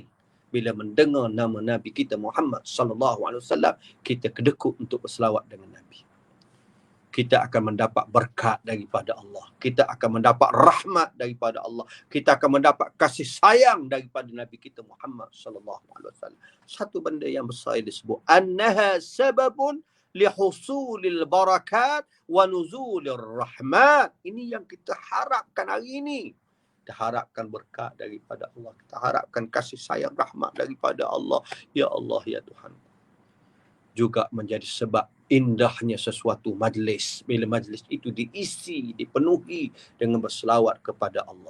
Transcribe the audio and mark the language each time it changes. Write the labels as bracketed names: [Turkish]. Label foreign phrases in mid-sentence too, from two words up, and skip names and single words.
[Malay] Bila mendengar nama Nabi kita Muhammad [Arabic] sallallahu alaihi wasallam, [Malay] kita kedekut untuk berselawat dengan Nabi. Kita akan mendapat berkat daripada Allah. Kita akan mendapat rahmat daripada Allah. Kita akan mendapat kasih sayang daripada Nabi kita Muhammad [Arabic] sallallahu alaihi wasallam. [Malay] Satu benda yang besar yang disebut [Arabic] annaha sababun lihusulil barakat wa nuzulir rahmat. [Malay] Ini yang kita harapkan hari ini. Kita harapkan berkat daripada Allah. Kita harapkan kasih sayang rahmat daripada Allah. Ya Allah, ya Tuhan. Juga menjadi sebab indahnya sesuatu majlis. Bila majlis itu diisi, dipenuhi dengan berselawat kepada Allah.